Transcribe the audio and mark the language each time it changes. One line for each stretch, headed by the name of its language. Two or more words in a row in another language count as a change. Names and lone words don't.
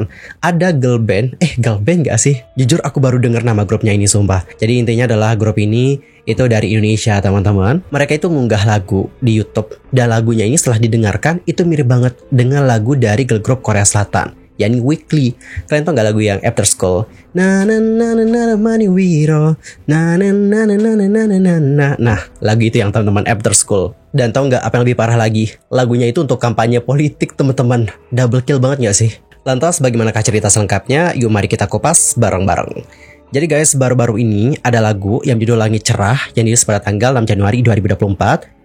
Indonesian: Ada
English: girl band
Indonesian: gak sih? Jujur aku baru dengar nama grupnya ini, sumpah. Jadi intinya adalah grup ini itu dari Indonesia, teman-teman. Mereka itu mengunggah lagu di YouTube. Dan lagunya ini setelah didengarkan itu mirip banget dengan lagu dari
English: girl group
Indonesian: Korea Selatan, yakni Weekly. Kalian tau gak lagu yang After School? Na na na na na money wiro. Na na na na na na na na. Nah, lagu itu yang teman-teman, After School. Dan tau gak apa yang lebih parah lagi? Lagunya itu untuk kampanye politik, teman-teman.
English: Double kill
Indonesian: banget gak sih? Lantas bagaimanakah cerita selengkapnya? Yuk mari kita kupas bareng-bareng. Jadi guys, baru-baru ini ada lagu yang judul Langit Cerah yang dirilis pada tanggal 6 Januari 2024.